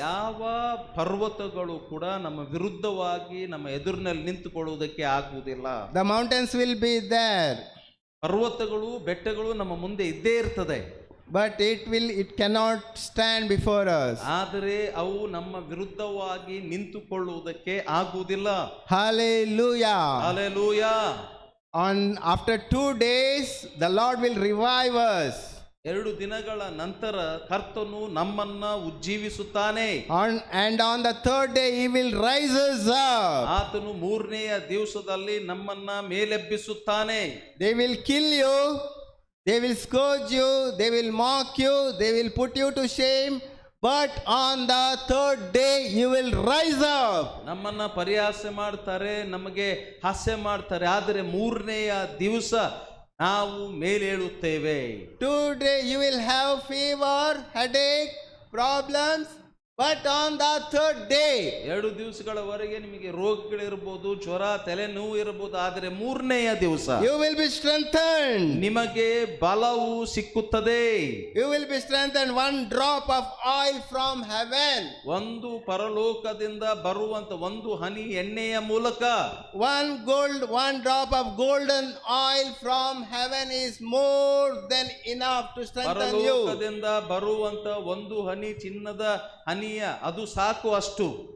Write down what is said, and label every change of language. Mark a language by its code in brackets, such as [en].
[kn] ಯಾವ ಪರ್ವತಗಳು ಕೂಡ ನಮ್ಮ ವಿರುದ್ಧವಾಗಿ ನಮ್ಮ ಎದುರಿನಲ್ಲಿ ನಿಂತುಕೊಳ್ಳುವುದಕ್ಕೆ ಆಗುವುದಿಲ್ಲ. [en] The mountains will be there, [kn] ಪರ್ವತಗಳು ಬೆಟ್ಟಗಳು ನಮ್ಮ ಮುಂದೆ ಇದ್ದೇ ಇರ್ತದೆ, [en] but it cannot stand before us. [kn] ಆದರೆ ಅವು ನಮ್ಮ ವಿರುದ್ಧವಾಗಿ ನಿಂತುಕೊಳ್ಳುವುದಕ್ಕೆ ಆಗುವುದಿಲ್ಲ. [en] Hallelujah. [kn] Hallelujah. [en] After 2 days the Lord will revive us. [kn] 2 ದಿನಗಳ ನಂತರ ಕರ್ತನು ನಮ್ಮನ್ನ ಉಜ್ಜೀವಿಸುತ್ತಾನೆ. [en] And on the 3rd day he will rise us up. [kn] ಆತನು 3ನೆಯ ದಿವಸದಲ್ಲಿ ನಮ್ಮನ್ನ ಮೇಲೆಬ್ಬಿಸುತ್ತಾನೆ. [en] They will kill you, they will scourge you, they will mock you, they will put you to shame, but on the 3rd day you will rise up. [kn] ನಮ್ಮನ್ನ ಪರಿಹಾಸ ಮಾಡ್ತಾರೆ, ನಮಗೆ ಹಾಸ್ಯ ಮಾಡ್ತಾರೆ, ಆದರೆ 3ನೆಯ ದಿವಸ ನಾವು ಮೇಲೇಳುತ್ತೇವೆ. [en] Today you will have fever, headache, problems, but on the 3rd day [kn] 2 ದಿವಸಗಳವರೆಗೆ ನಿಮಗೆ ರೋಗಗಳಿರ್ಬೋದು, ಜ್ವರ, ತಲೆನೋವು ಇರಬಹುದು, ಆದರೆ 3ನೆಯ ದಿವಸ [en] you will be strengthened. [kn] ನಿಮಗೆ ಬಲವು ಸಿಕ್ಕುತ್ತದೆ. [en] You will be strengthened. 1 drop of oil from heaven, [kn] ಒಂದು ಪರಲೋಕದಿಂದ ಬರುವಂತ ಒಂದು ಹನಿ ಎಣ್ಣೆಯ ಮೂಲಕ, [en] 1 drop of golden oil from heaven is more than enough to strengthen you. [kn] ಪರಲೋಕದಿಂದ ಬರುವಂತ ಒಂದು ಹನಿ ಚಿನ್ನದ ಹನಿಯ ಅದು ಸಾಕು ಅಷ್ಟು.